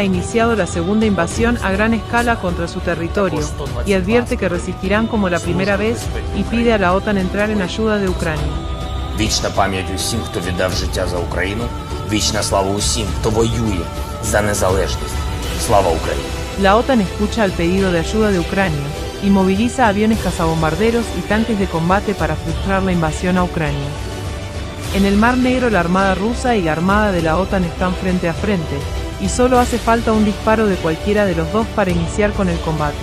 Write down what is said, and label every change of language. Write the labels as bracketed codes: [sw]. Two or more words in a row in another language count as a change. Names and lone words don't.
[es] iniciado la segunda invasión a gran escala contra su territorio, y advierte que resistirán como la primera vez, y pide a la OTAN entrar en ayuda de Ucrania. [uk] Вічна пам'ять усім, хто віддав життя за Україну, вічна слава усім, хто воює за незалежність. Слава Україні! [es] La OTAN escucha el pedido de ayuda de Ucrania, y moviliza aviones cazabombarderos y tanques de combate para frustrar la invasión a Ucrania. En el Mar Negro la Armada rusa y la Armada de la OTAN están frente a frente, y solo hace falta un disparo de cualquiera de los dos para iniciar con el combate.